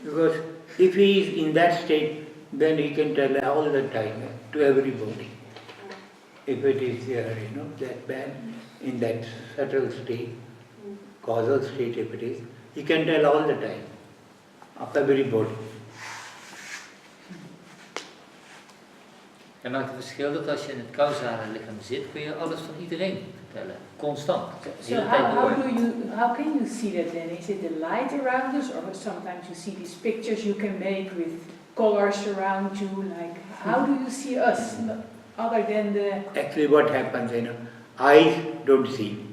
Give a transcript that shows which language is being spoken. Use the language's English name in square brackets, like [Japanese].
[English] Because if he is in that state, then he can tell all the time to everybody. If it is there, you know, that man in that subtle state, causal state if it is, he can tell all the time of everybody. [Dutch] Het maakt het verschil dat als je in het causale lichaam zit, kun je alles van iedereen vertellen. Constant. [English] So how can you see that then? Is it the light around us, or sometimes you see these pictures you can make with colors around you? Like, how do you see us other than the? Actually, what happens, you know, eyes don't see.